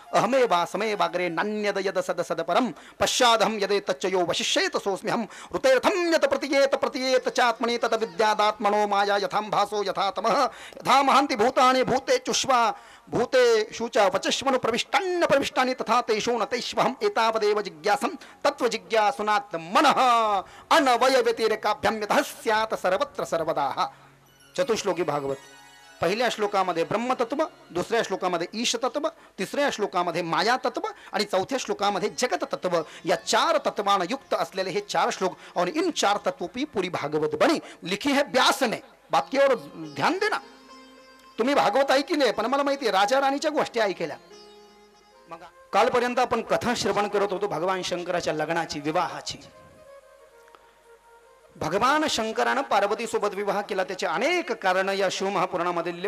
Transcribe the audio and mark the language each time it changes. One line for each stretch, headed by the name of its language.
Sanskrit: अहमे वा समे वाग्रे नान्यद यद सद सद परम पश्चादहम यदे तच्चयो वशिष्येत सोस्म्यहम ऋतेर्थम यत प्रतियेत चात्मनि तद विद्यादात्मनो माया यथाम भासो यथा तमः यथा महांति भूतानि भूते चुष्वा भूते शुचा वचश्वनु प्रविष्टानि तथा तेषु न तेष्वहम एतावदेव जिज्ञासं तत्व जिज्ञासुनात् मनः अनवय व्यतिरेकाभ्याम यतः स्यात् सर्वत्र सर्वदा. चतुश्लोकी भागवत.
Marathi: पहिल्या श्लोकामध्ये ब्रह्मतत्व, दुसऱ्या श्लोकामध्ये ईश तत्व, तिसऱ्या श्लोकामध्ये माया तत्व आणि चौथ्या श्लोकामध्ये जगत तत्व. या 4 तत्वानं युक्त असलेले हे 4 श्लोक.
Hindi: और इन 4 तत्वों की पूरी भागवत बनी. लिखी है व्यास ने. बाकी और ध्यान देना.
Marathi: तुम्ही भागवत ऐकले पण मला माहिती आहे राजा राणीच्या गोष्टी ऐकल्या. मग कालपर्यंत आपण कथा श्रवण करत होतो भगवान शंकराच्या लग्नाची, विवाहाची. भगवान शंकरानं पार्वती सोबत विवाह केला. त्याचे अनेक कारण या शिवमहापुराणामध्ये दिले.